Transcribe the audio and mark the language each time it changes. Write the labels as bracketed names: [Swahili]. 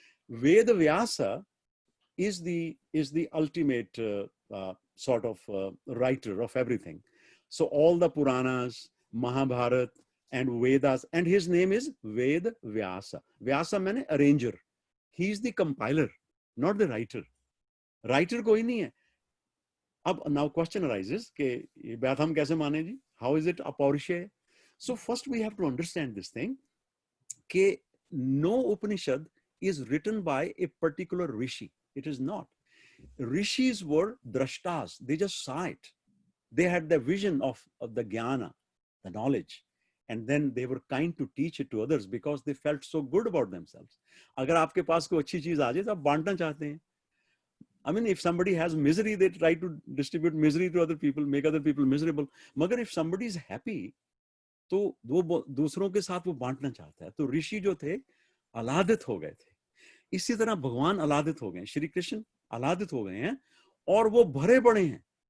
[English] Ved Vyasa is the ultimate sort of writer of everything. So all the Puranas, Mahabharata, and Vedas, and his name is Ved Vyasa. Vyasa means arranger. He is the compiler, not the writer. [Hindi] Writer कोई नहीं है. अब [English] now question arises [Hindi] कि ये बात हम कैसे माने जी? [English] How is it apaurusheya? So first we have to understand this thing कि no Upanishad is written by a particular rishi. It is not. Rishis were drashtas. They just saw it. They had the vision of the jnana, the knowledge. And then they were kind to teach it to others because they felt so good about themselves. [Hindi] अगर आपके पास कोई अच्छी चीज आ जाए तो आप बांटना चाहते हैं. [English] I mean, if somebody has misery, they try to distribute misery to other people, make other people miserable. [Hindi] मगर [English] if somebody is happy, [Hindi] तो वो दूसरों के साथ वो बांटना चाहता है. तो ऋषि जो थे अलादित हो गए थे. इसी तरह भगवान अलादित हो गए. श्री कृष्ण अलादित हो गए हैं और वो भरे पड़े हैं.